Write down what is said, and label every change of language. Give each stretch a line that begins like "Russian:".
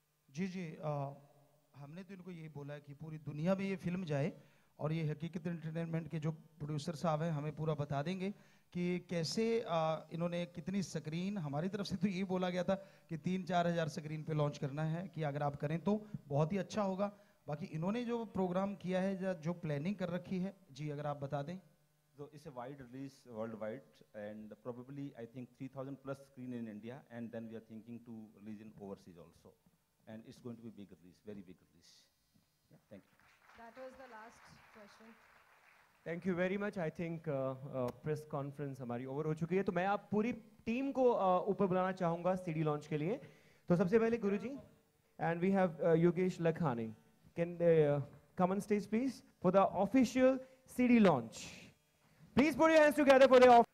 Hindi: जी जी, हमने तो इनको यही बोला है कि पूरी दुनिया में ये फिल्म जाए, और ये हकीकत एंटरटेनमेंट के जो प्रोड्यूसर साहब हैं हमें पूरा बता देंगे कि कैसे इन्होंने कितनी स्क्रीन, हमारी तरफ से तो यही बोला गया था कि 3-4 हज़ार स्क्रीन पे लॉन्च करना है, कि अगर आप करें तो बहुत ही अच्छा होगा। बाकी इन्होंने जो प्रोग्राम किया है या जो प्लानिंग कर रखी है, जी अगर आप बता दें।
English: So it's a wide release worldwide, and probably I think 3,000 plus screen in India, and then we are thinking to release in overseas also, and it's going to be big release, very big release. Yeah, thank you. That was the last question. Thank you very much. I think
Hindi: press conference हमारी over हो चुकी है, तो मैं आप पूरी team को ऊपर बुलाना चाहूंगा सीडी लॉन्च के लिए। तो सबसे पहले गुरुजी,
English: And we have Yogesh Lakhani, can they come on stage please for the official CD launch. Please put your hands together for the